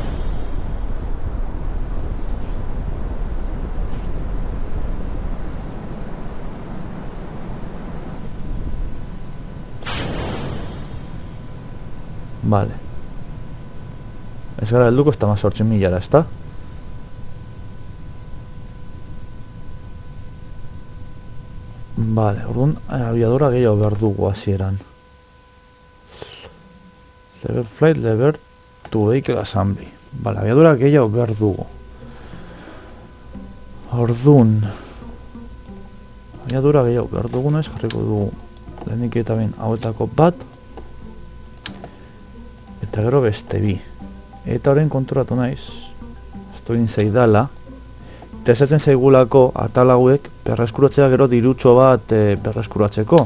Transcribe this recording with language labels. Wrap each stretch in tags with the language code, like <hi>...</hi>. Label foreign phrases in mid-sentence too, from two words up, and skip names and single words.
<eu>Vale. Ez gara helduko ez da 18.000, ez da? Vale, orduan, abiadura gehiago behar dugu hasieran.</eu> <en>Lever flight, lever to vehicle assembly.</en> <eu>Vale, abiadura gehiago behar dugu. Orduan, abiadura gehiago behar dugunez jarriko dugu lehenik eta behin hauetako bat. Eta gero beste bi. Eta orain konturatu naiz, esto egin zaidala, eta esatzen zaigulako atal hauek berreskuratzea gero dirutxo bat berreskuratzeko.</eu>